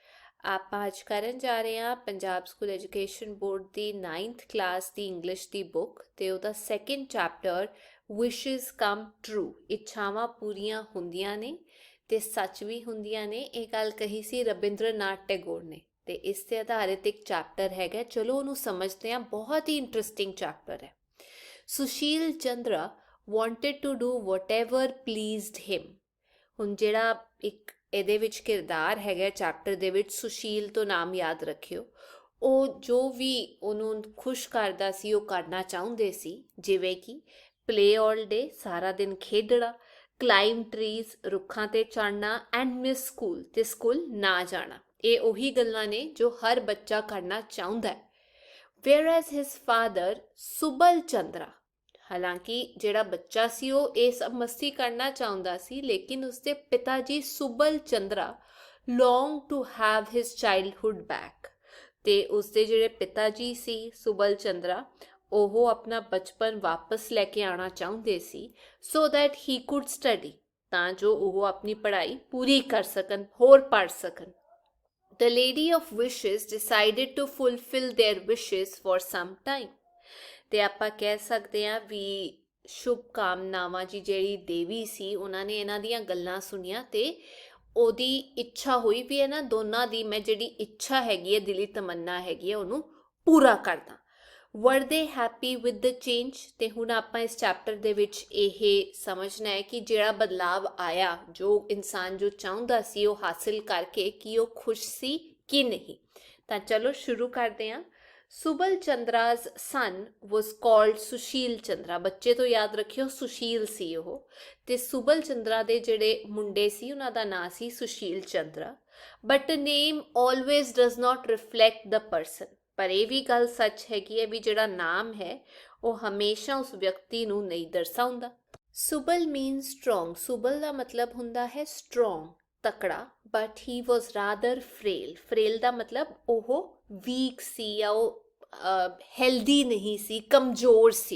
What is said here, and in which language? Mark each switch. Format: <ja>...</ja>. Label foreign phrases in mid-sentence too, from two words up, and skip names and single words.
<pa>ਆਪਾਂ ਅੱਜ ਕਰਨ ਜਾ ਰਹੇ ਹਾਂ ਪੰਜਾਬ ਸਕੂਲ ਐਜੂਕੇਸ਼ਨ ਬੋਰਡ ਦੀ 9th ਕਲਾਸ ਦੀ ਇੰਗਲਿਸ਼ ਦੀ ਬੁੱਕ ਤੇ ਉਹਦਾ</pa> <en>second chapter</en> <pa>ਵਿਸ਼ਸ ਕਮ ਟਰੂ। ਇੱਛਾਵਾਂ ਪੂਰੀਆਂ ਹੁੰਦੀਆਂ ਨੇ ਤੇ ਸੱਚ ਵੀ ਹੁੰਦੀਆਂ ਨੇ। ਇਹ ਗੱਲ ਕਹੀ ਸੀ ਰਵਿੰਦਰਨਾਥ ਟੈਗੋਰ ਨੇ ਤੇ ਇਸ ਤੇ ਆਧਾਰਿਤ ਇੱਕ ਚੈਪਟਰ ਹੈਗਾ। ਚਲੋ ਉਹਨੂੰ ਸਮਝਦੇ ਹਾਂ। ਬਹੁਤ ਹੀ</pa> <en>interesting chapter</en> <pa>ਹੈ।</pa> <en>ਸੁਸ਼ੀਲ ਚੰਦਰਾ wanted to do whatever pleased him।</en> <pa>ਹੁਣ ਜਿਹੜਾ ਇੱਕ ਇਹਦੇ ਵਿੱਚ ਕਿਰਦਾਰ ਹੈਗਾ ਚੈਪਟਰ ਦੇ ਵਿੱਚ, ਸੁਸ਼ੀਲ ਤੋਂ ਨਾਮ ਯਾਦ ਰੱਖਿਓ। ਉਹ ਜੋ ਵੀ ਉਹਨੂੰ ਖੁਸ਼ ਕਰਦਾ ਸੀ ਉਹ ਕਰਨਾ ਚਾਹੁੰਦੇ ਸੀ, ਜਿਵੇਂ ਕਿ</pa> <en>play all day,</en> <pa>ਸਾਰਾ ਦਿਨ ਖੇਡਣਾ,</pa> <en>climb trees,</en> <pa>ਰੁੱਖਾਂ ਤੇ ਚੜ੍ਹਨਾ,</pa> <en>and miss school,</en> <pa>ਤੇ ਸਕੂਲ ਨਾ ਜਾਣਾ। ਇਹ ਉਹੀ ਗੱਲਾਂ ਨੇ ਜੋ ਹਰ ਬੱਚਾ ਕਰਨਾ ਚਾਹੁੰਦਾ ਹੈ।</pa> <en>whereas his father</en> <pa>ਸੁਬਲ ਚੰਦਰਾ, ਹਾਲਾਂਕਿ ਜਿਹੜਾ ਬੱਚਾ ਸੀ ਉਹ ਇਹ ਸਭ ਮਸਤੀ ਕਰਨਾ ਚਾਹੁੰਦਾ ਸੀ, ਲੇਕਿਨ ਉਸਦੇ ਪਿਤਾ ਜੀ ਸੁਬਲ ਚੰਦਰਾ</pa> <en>long to have his childhood back.</en> <pa>ਤੇ ਉਸਦੇ ਜਿਹੜੇ ਪਿਤਾ ਜੀ ਸੀ ਸੁਬਲ ਚੰਦਰਾ, ਉਹ ਆਪਣਾ ਬਚਪਨ ਵਾਪਸ ਲੈ ਕੇ ਆਉਣਾ ਚਾਹੁੰਦੇ ਸੀ,</pa> <en>so that he could study,</en> <pa>ਤਾਂ ਜੋ ਉਹ ਆਪਣੀ ਪੜ੍ਹਾਈ ਪੂਰੀ ਕਰ ਸਕਣ, ਹੋਰ ਪੜ੍ਹ ਸਕਣ।</pa> <en>The lady of wishes decided to fulfill their wishes for some time।</en> <pa>ਤੇ ਆਪਾਂ ਕਹਿ ਸਕਦੇ ਹਾਂ ਵੀ ਸ਼ੁਭ ਕਾਮਨਾਵਾਂ ਜੀ ਜਿਹੜੀ ਦੇਵੀ ਸੀ, ਉਹਨਾਂ ਨੇ ਇਹਨਾਂ ਦੀਆਂ ਗੱਲਾਂ ਸੁਣੀਆਂ ਤੇ ਉਹਦੀ ਇੱਛਾ ਹੋਈ ਵੀ ਇਹਨਾਂ ਦੋਨਾਂ ਦੀ ਮੈਂ ਜਿਹੜੀ ਇੱਛਾ ਹੈਗੀ ਹੈ, ਦਿਲੀ ਤਮੰਨਾ ਹੈਗੀ ਹੈ, ਉਹਨੂੰ ਪੂਰਾ ਕਰਦਾ।</pa> <en>were they happy with the change।</en> <pa>ਤੇ ਹੁਣ ਆਪਾਂ ਇਸ ਚੈਪਟਰ ਦੇ ਵਿੱਚ ਇਹ ਸਮਝਣਾ ਹੈ ਕਿ ਜਿਹੜਾ ਬਦਲਾਵ ਆਇਆ, ਜੋ ਇਨਸਾਨ ਜੋ ਚਾਹੁੰਦਾ ਸੀ ਉਹ ਹਾਸਿਲ ਕਰਕੇ, ਕੀ ਉਹ ਖੁਸ਼ ਸੀ ਕਿ ਨਹੀਂ। ਤਾਂ ਚਲੋ ਸ਼ੁਰੂ ਕਰਦੇ ਹਾਂ।</pa> <en>ਸੁਬਲ ਚੰਦਰਾ's son was called ਸੁਸ਼ੀਲ ਚੰਦਰਾ।</en> <pa>ਬੱਚੇ ਤੋਂ ਯਾਦ ਰੱਖਿਓ ਸੁਸ਼ੀਲ ਸੀ ਉਹ, ਤੇ ਸੁਬਲ ਚੰਦਰਾ ਦੇ ਜਿਹੜੇ ਮੁੰਡੇ ਸੀ ਉਹਨਾਂ ਦਾ ਨਾਂ ਸੀ ਸੁਸ਼ੀਲ ਚੰਦਰਾ।</pa> <en>But name always does not reflect the person।</en> <pa>ਪਰ ਇਹ ਵੀ ਗੱਲ ਸੱਚ ਹੈਗੀ ਹੈ ਵੀ ਜਿਹੜਾ ਨਾਮ ਹੈ ਉਹ ਹਮੇਸ਼ਾ ਉਸ ਵਿਅਕਤੀ ਨੂੰ ਨਹੀਂ ਦਰਸਾਉਂਦਾ। ਸੁਬਲ</pa> <en>mean strong.</en> <pa>ਸੁਬਲ ਦਾ ਮਤਲਬ ਹੁੰਦਾ ਹੈ ਸਟਰੋਂਗ, ਤਕੜਾ।</pa> <en>But he was rather frail.</en> <pa>ਫਰੇਲ ਦਾ ਮਤਲਬ ਉਹ ਵੀਕ ਸੀ ਜਾਂ ਉਹ ਹੈਲਦੀ ਨਹੀਂ ਸੀ, ਕਮਜ਼ੋਰ ਸੀ।</pa>